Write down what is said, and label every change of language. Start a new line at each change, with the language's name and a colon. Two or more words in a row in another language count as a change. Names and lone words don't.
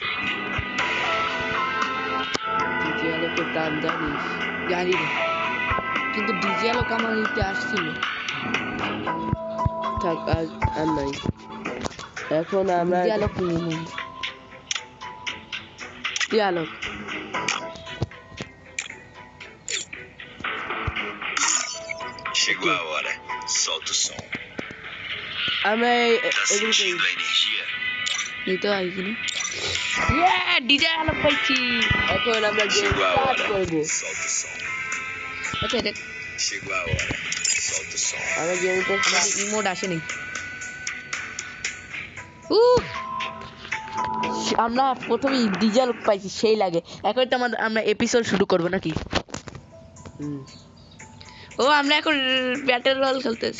Bangla: ডিজে আলোকের দাম জানিস? জানি না, কিন্তু ডিজে আলোক আমার নিতে আসছিল। থাক আর নাই। এখন আমরা ডিজে আলোক নিয়ে কি আলোক?
Portuguese: Chegou a hora. Solta o som.
Bangla: আমরা
Portuguese: Tá sentindo a energia?
Bangla: নিতে হয় কিনা? ডিজে আলোক পাইছি। এখন আমরা গেম
Portuguese: Chegou a
Bangla: স্টার্ট
Portuguese: hora.
Bangla: করব।
Portuguese: Solta o som.
Bangla: আচ্ছা এটা
Portuguese: Chegou a hora. Solta o som.
Bangla: আমরা গেমটা আমাদের ইমোট আসে নাই। আমরা প্রথমে ডিজে আলোক পাইছি, সেই লাগে। এখন তো আমরা এপিসোড শুরু করব নাকি? ও আমরা এখন
English: battle royale
Bangla: খেলতেছি।